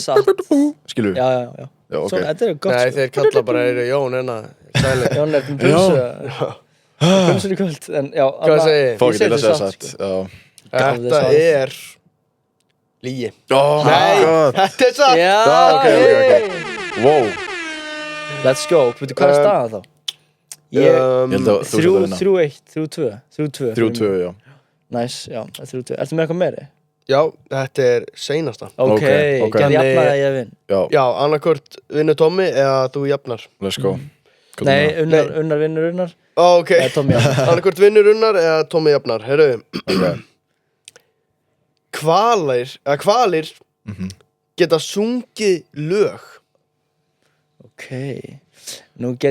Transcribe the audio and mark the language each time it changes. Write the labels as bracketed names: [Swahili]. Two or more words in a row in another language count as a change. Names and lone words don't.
[Icelandic] Þetta er satt. skilur við. Já, já, já. Já, ok. Svona, þetta er gott, Nei, sko. þeir kalla bara Jón, sæli. Jón er um pulsu. Pulsur í kvöld, en já. Hvað segir þið? [English] Fuck it, [Icelandic] ég ætla að segja satt, satt. sko. Já. Þetta satt. er lygi. [English] Oh my [Icelandic] Nei, [English] god. [Icelandic] þetta er satt. Já, [English] ok. Wow. Let's go. [Icelandic] Veitu, hvað er staðan þá? Ég, Ég held að þú sért að vinna. 3-1, 3-2. 3-2. 3-2, já. Nice, já, 3-2. Ertu með eitthvað meiri? Já, þetta er seinasta. Ok, Ok. gerði jafnaði að ég vinn. Já, Já, annarkvort vinnur Tommy eða þú jafnar. [English] let's go. [Icelandic] Hvað Nei, er Unnar vinnur Unnar. Ok, Eða Tommy jafnar. annarkvort vinnur Unnar eða Tommy jafnar. Heyrðu, hvalir geta sungið lög. Ok. Nú geti ég spilað Sungið